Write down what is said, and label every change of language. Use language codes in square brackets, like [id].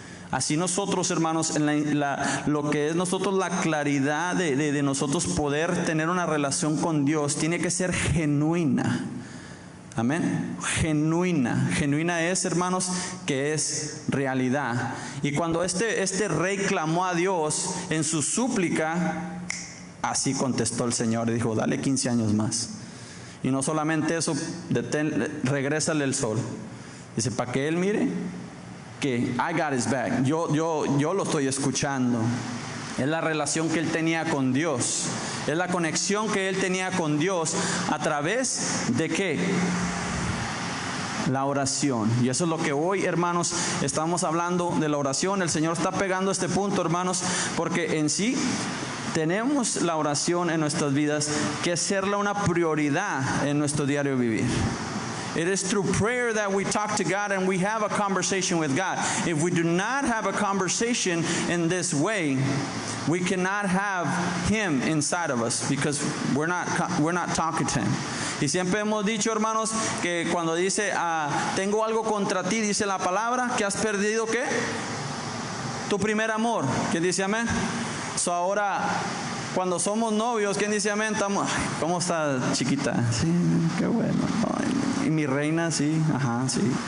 [es] Así nosotros, hermanos, lo que es nosotros la claridad de nosotros poder tener una relación con Dios, tiene que ser genuina. Amén. Genuina es, hermanos, que es realidad. Y cuando este rey clamó a Dios en su súplica, así contestó el Señor y dijo: dale 15 años más. Y no solamente eso, regrésale el sol. Dice, para que él mire que [en] I got his back. [es] Yo lo estoy escuchando. Es la relación que él tenía con Dios. Es la conexión que él tenía con Dios a través de ¿qué? La oración. Y eso es lo que hoy, hermanos, estamos hablando de la oración. El Señor está pegando este punto, hermanos, porque en sí tenemos la oración en nuestras vidas que hacerla una prioridad en nuestro diario vivir. [en] It is through prayer that we talk to God and we have a conversation with God. If we do not have a conversation in this way, we cannot have Him inside of us because we're not talking to Him. [es] Y siempre hemos dicho, hermanos, que cuando dice tengo algo contra ti, dice la palabra, que has perdido ¿qué? Tu primer amor. ¿Quién dice amén? So ahora, cuando somos novios, ¿quién dice amén? ¿Cómo está, chiquita? Sí, qué bueno. Y mi reina, sí, ajá, sí.